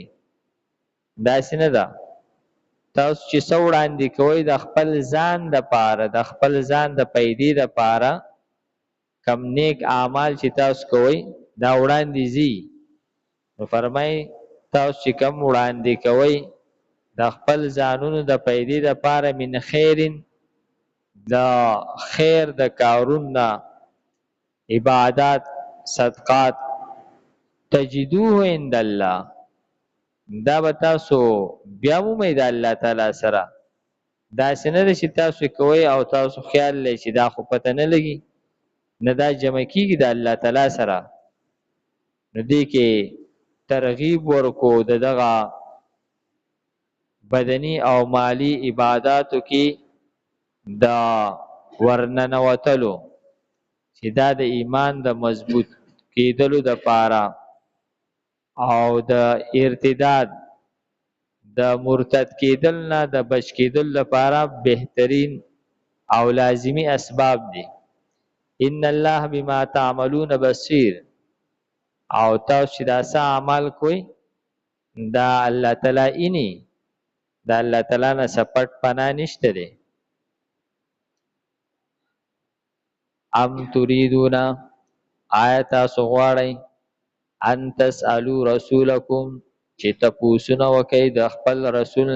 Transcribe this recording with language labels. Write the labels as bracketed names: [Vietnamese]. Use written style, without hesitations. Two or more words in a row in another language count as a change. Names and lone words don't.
[Pashto] داسې نه ده، تاسو چې څه وړاندې کوئ د خپل ځان د پاره، د خپل ځان د پیدې د پاره، کم نیک اعمال چې تاسو کوئ دا وړاندې ځي. نو فرمایي تاسو چې کم وړاندې کوئ د خپل ځانونو د پیدې د پاره، [Arabic] من خیرن، [Pashto] د خیر د کارونه، عبادات، صدقات، [Arabic] تجدوه عند الله، [Pashto] دا به تاسو بیا مومئ د الله تعالی سره. داسې نه ده چې تاسو کوئ او تاسو خیال لرئ چې دا خو پته نه لګي، نه دا جمع کیږي د الله تعالی سره. نو دې کې ترغیب ورکو د دغه بدنی او مالی عباداتو کې دا ورننوتلو چې دا د ایمان د مضبوط کېدلو د پاره او د ارتداد د مرتد کېدل نه د بچ کېدل لپاره بهترین او لازمی اسباب دي. [Arabic] ان الله بما تعملون بصیر، [Pashto] او تاسو چې دا څه عمل کوئ دا الله تعالی اینی، دا الله تعالی نه سپټ پناه نشته دی. [Arabic] ام تريدون، [Pashto] آیا تاسو غواړئ، [Arabic] ان تسألوا رسولکم، [Pashto] چې تپوسونه وکئ د خپل رسول